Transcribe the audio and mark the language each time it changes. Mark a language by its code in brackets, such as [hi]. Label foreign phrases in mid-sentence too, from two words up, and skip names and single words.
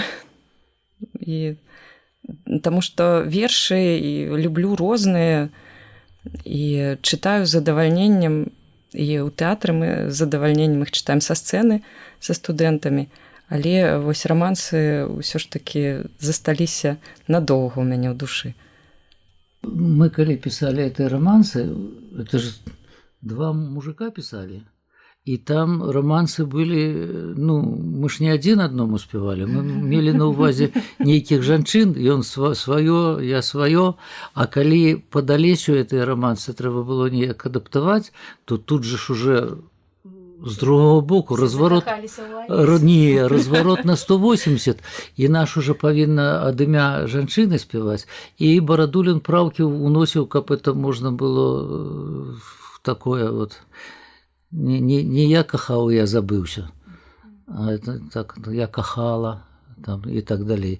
[be] І таму што вершы і люблю розныя, і чытаю з задавальненнем, і ў тэатры мы з задавальненнем іх чытаем са сцэны, са студэнтамі, але вось рамансы ўсё ж такі засталіся надоўга ў мяне ў душы. [ru] Мы, калі писали эти романсы, это же два мужика писали, и там романсы были, ну, мы ж не один одному спевали, [be] мы мели на увазе нейкіх жанчын, [ru] и он свое, я свое, [be] а калі по Алесю [ru] эти романсы [be] трэба было неяк адаптаваць, то тут же ж уже з другого боку разворот на 180, і наш уже павінна ад імя жанчыны спяваць, і Барадулін праўкі уносіў, каб это можна было такое вот не я кахаў, я забыўся, а это так я кахала там і так далей.